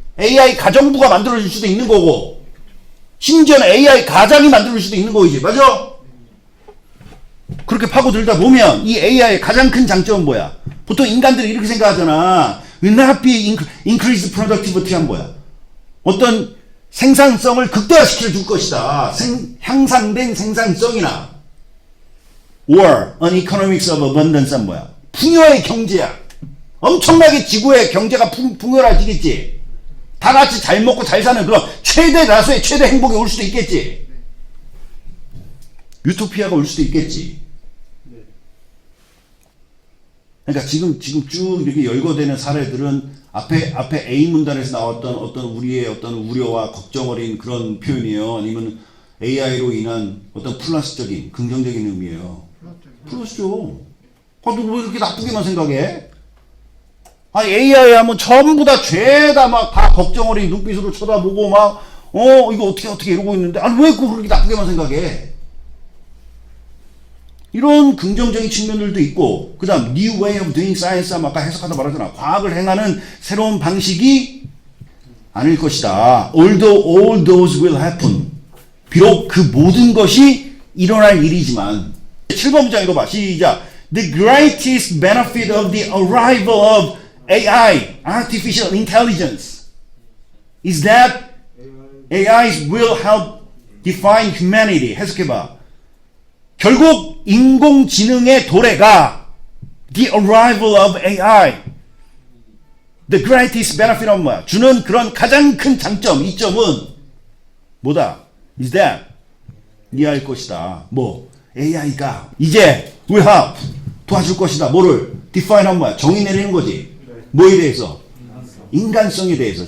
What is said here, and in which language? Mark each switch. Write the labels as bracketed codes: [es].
[ko] AI 가정부가 만들어질 수도 있는 거고 심지어는 AI 가장이 만들어질 수도 있는 거지. 맞아? 그렇게 파고들다 보면 이 AI의 가장 큰 장점은 뭐야? 보통 인간들이 이렇게 생각하잖아. [en] will not be increased productivity [ko] 한 뭐야? 어떤 생산성을 극대화시켜 줄 것이다. 향상된 생산성이나 [en] or an economics of abundance [ko] 한 뭐야? 풍요의 경제야. 엄청나게 지구의 경제가 풍요로워지겠지. 다 같이 잘 먹고 잘 사는 그런 최대 다수의 최대 행복이 올 수도 있겠지. 유토피아가 올 수도 있겠지. 그러니까 지금 쭉 이렇게 열거되는 사례들은 앞에 A 문단에서 나왔던 어떤 우리의 어떤 우려와 걱정 어린 그런 표현이에요. 아니면 AI로 인한 어떤 플러스적인 긍정적인 의미예요. 플러스죠. 너 왜 이렇게 나쁘게만 생각해? 아니 AI 하면 전부 다 죄다 막 다 걱정 어린 눈빛으로 쳐다보고 막 이거 어떻게 이러고 있는데 아니 왜 그렇게 나쁘게만 생각해? 이런 긍정적인 측면들도 있고, 그 다음 [en] new way of doing science [ko] 하면 아까 해석하다 말하잖아. 과학을 행하는 새로운 방식이 아닐 것이다. [en] Although all those will happen. [ko] 비록 그 모든 것이 일어날 일이지만 7번 문장 읽어봐. 시작. [en] The greatest benefit of the arrival of AI, artificial intelligence, is that AIs will help define humanity. [ko] 해석해봐. 결국 인공지능의 도래가 [en] the arrival of AI. [ko] The greatest benefit은 뭐야? 주는 그런 가장 큰 장점, 이점은 뭐다? [en] Is that [ko] 이해할 것이다. 뭐? AI가 이제 [en] will help [ko] 도와줄 것이다. 뭐를? define한 뭐야? 정의 내리는 거지. 뭐에 대해서? 인간성에 대해서.